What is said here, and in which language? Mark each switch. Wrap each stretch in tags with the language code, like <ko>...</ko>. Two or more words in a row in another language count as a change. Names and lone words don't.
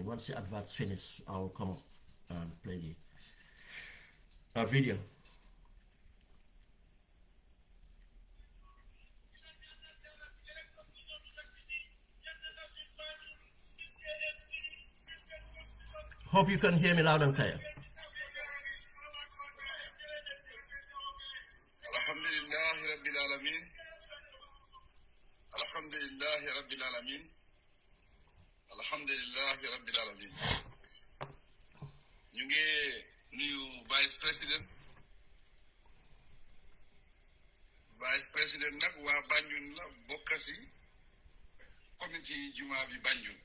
<en>Once the advert's finished, I'll come up and play the video. Hope you can hear me loud and clear.</en> <ar>الحمد لله رب العالمين. الحمد لله رب العالمين. الحمد لله رب العالمين.</ar> <wo>Ñu ngi nuyu</wo> <en>Vice President</en> <wo>nag waa Banjul la bokk ci comité juma bi Banjul.</wo>